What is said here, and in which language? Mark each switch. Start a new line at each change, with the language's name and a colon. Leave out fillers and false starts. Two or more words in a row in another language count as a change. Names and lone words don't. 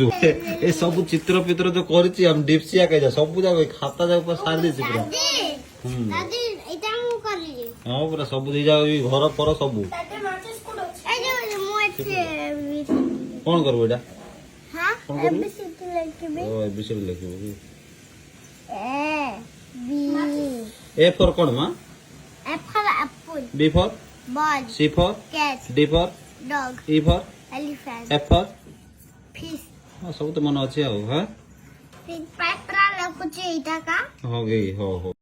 Odia: ଏ ସବୁ ଚିତ୍ର ଫିତ୍ର ଯୋଉ କରିଛି ଆମେ ଡିପ୍ସିଆ କହି자 ସବୁ ଯାକ ଖାତା ଯାକ ସାରି ଦେଇଛି ପୁରା। ହଁ ପୁରା ସବୁ ଦେଇ ଯାକ ଘର ଫର ସବୁ। କଣ କରିବୁ ଏଇଟା? କଣ କରିବୁ? ABCD ଲେଖିବୁ କି?
English: A for
Odia: କଣ ମା?
English: F for apple. B for Ball. C for Cat. D for Dog. E for Elephant. F for Fish.
Odia: ହଁ ସବୁ ତ ମନେ ଅଛି ଆଉ। ହଁ Paper ଲେଖୁଛି ଏଇଟା କା? ହଉ ହଉ ହଉ।